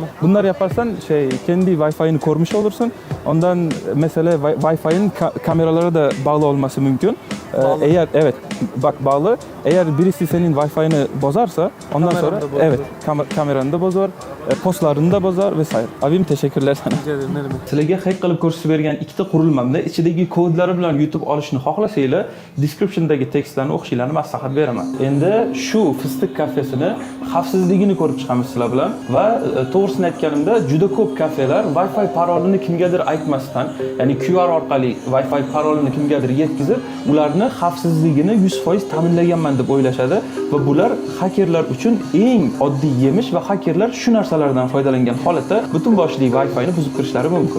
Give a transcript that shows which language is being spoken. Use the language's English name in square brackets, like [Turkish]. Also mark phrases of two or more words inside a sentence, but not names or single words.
[Turkish] Bunlar yaparsan kendi Wi-Fi'ni korumuş olursun. Ondan mesela Wi-Fi'nin kameralara da bağlı olması mümkün. Bağlı. Eğer bak bağlı. Eğer birisi senin Wi-Fi'ni bozarsa ondan sonra kameranı da bozar, postlarını da bozar vesaire. Abim teşekkürler sana. [Uzbek] Sizlarga hack qilib ko'rsatib bergan ikkita qurilmamda ichidagi kodlari bilan YouTube olishni xohlasanglar, descriptiondagi tekstlarni o'qishinglarni maslahat beraman. Endi shu Fıstık kafesini xavfsizligini ko'rib chiqamiz sizlar bilan va to'g'risini aytganimda juda ko'p kafelar Wi-Fi parolini kimgadir aytmasdan, ya'ni QR orqali Wi-Fi parolini kimgadir yetkazib, ularni xavfsizligini 100% ta'minlaganman deb o'ylashadi va bular hakerlar uchun eng oddiy yemish va hakerlar shu narsalardan foydalangan holatda butun boshli Wi-Fi'ni buzib kirishlari mumkin.